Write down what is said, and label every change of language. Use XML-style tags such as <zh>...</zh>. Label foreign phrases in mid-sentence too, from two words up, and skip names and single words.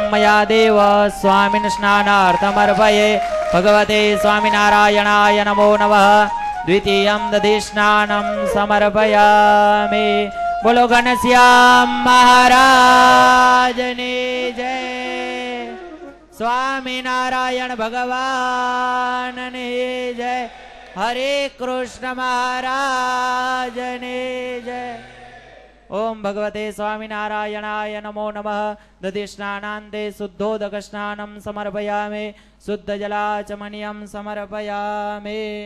<sa>मया देव स्वामिन् स्नानार्थमर्पये भगवते स्वामिनारायणाय नमो नमः द्वितीयं दधि स्नानं समर्पयामि</sa> <gu>બોલો ઘનશ્યામ મહારાજને જય સ્વામિનારાયણ ભગવાનને જય હરે કૃષ્ણ મહારાજને જય</gu> <sa>ओम भगवते स्वामिनारायणाय नमो नमः दधि स्नानान्ते शुद्धोदक स्नानं समर्पयामि शुद्ध जलाचमनीयं समर्पयामि</sa>